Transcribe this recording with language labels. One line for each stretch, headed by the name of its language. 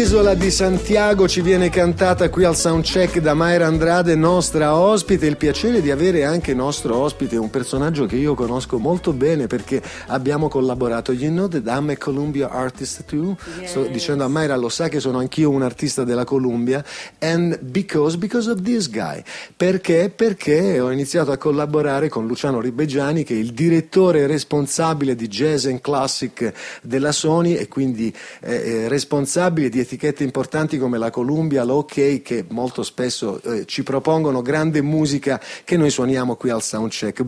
Italian: Di Santiago ci viene cantata qui al Soundcheck da Mayra Andrade, nostra ospite. Il piacere di avere anche nostro ospite un personaggio che io conosco molto bene perché abbiamo collaborato.
English: You know that I'm a Columbia artist too? Yes.
Italian: Sto dicendo a Mayra, lo sa che sono anch'io un artista della Columbia.
English: And because of this guy.
Italian: Perché? Perché ho iniziato a collaborare con Luciano Ribeggiani, che è il direttore responsabile di Jazz and Classic della Sony e quindi è responsabile di etichetta importanti come la Columbia, l'OK, che molto spesso ci propongono grande musica che noi suoniamo qui al Soundcheck.